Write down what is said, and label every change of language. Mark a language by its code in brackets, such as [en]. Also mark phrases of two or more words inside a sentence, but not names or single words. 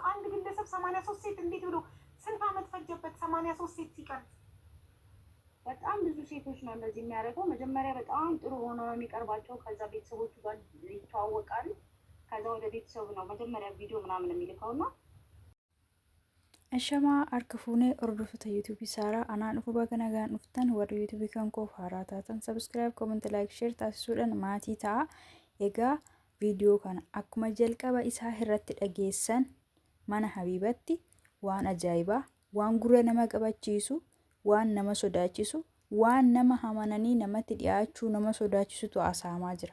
[am] አንድ ግለሰብ 83 ሴት እንዴት ብሎ ስንት አመት ፈጀበት? 83 ሴት ሲቀር በጣም ብዙ ሴቶች ነው እንደዚህ የሚያደርገው። መጀመሪያ በጣም ጥሩ ሆኖ ነው የሚቀርባቸው። ከዛ ቤተሰቦቹ ጋር ይተዋወቃሉ። ከዛ ወደ ቤተሰቡ ነው መጀመሪያ ቪዲዮ ምናምን የሚልከውና [om] Ashamaa harka fuunee hordoftoota yuutuubii Saaraa anaan dhufu baga nagaan dhuftan warri yuutuubii kan koof haaraa taatan [en] sabiskiraayib koomentii laayik sheer [om] taasisuudhaan maatii ta'a. Egaa viidiyoo kana akkuma jalqaba isaa irratti dhageessan mana Habiibatti waan ajaa'ibaa, waan gurra nama qabachiisu, waan nama sodaachisu, waan nama amananii namatti dhiyaachuu nama sodaachisutu asaamaa jira.